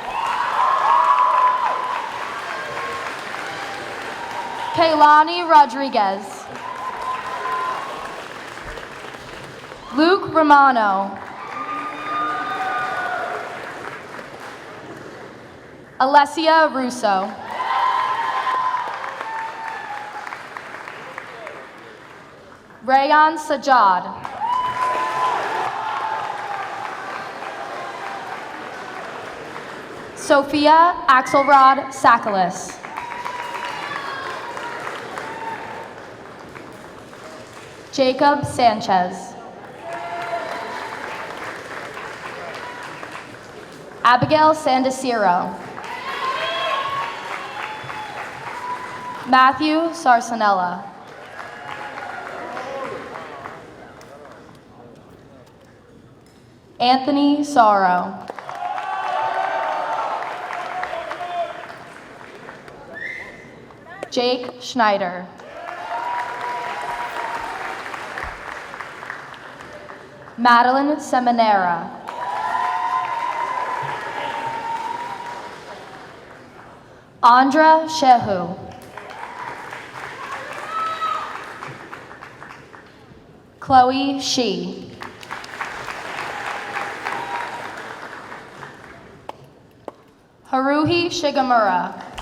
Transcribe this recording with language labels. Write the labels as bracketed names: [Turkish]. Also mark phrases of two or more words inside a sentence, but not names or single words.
[English] Kaylani Rodriguez. Luke Romano. Alessia Russo. Rayan Sajad. Sophia Axelrod Sakalis. Jacob Sanchez. Abigail Sandiciro. Matthew Sarsanella. Anthony Sorrow. Jake Schneider. Madeline Seminara. Andra Shehu. Chloe Shi. Haruhi Shigemura.